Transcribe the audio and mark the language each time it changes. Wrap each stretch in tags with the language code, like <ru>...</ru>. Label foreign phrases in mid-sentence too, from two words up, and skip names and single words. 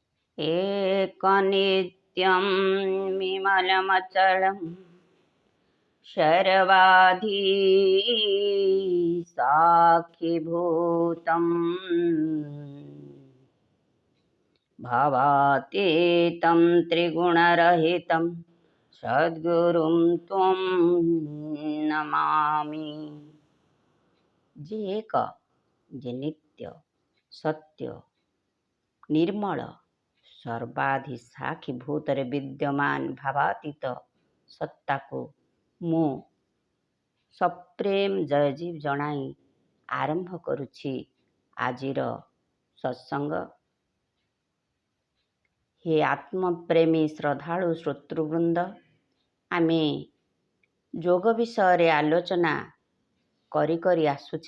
<sa>एकनित्यं विमलमचलं शर्वाधी साक्षिभूतम् भावातीतं त्रिगुणरहितं सद्गुरुं त्वं नमामि।</sa> <or>ଜେ ଏକ, ଜେ ନିତ୍ୟ, ସତ୍ୟ, ନିର୍ମଳ, ସର୍ବାଧି ସାକ୍ଷୀଭୂତରେ ବିଦ୍ୟମାନ ଭାବାତୀତ ସତ୍ତା କୁ ମୁଁ ସପ୍ରେମ ଜୟଜୀବ ଜଣାଇ ଆରମ୍ଭ କରୁଛି ଆଜିର ସତ୍ସଙ୍ଗ। ହେ ଆତ୍ମପ୍ରେମୀ ଶ୍ରଦ୍ଧାଳୁ ଶ୍ରୋତୃବୃନ୍ଦ, ଆମେ ଯୋଗ ବିଷୟ ଆଲୋଚନା କରି କରି ଆସୁଛେ।</or>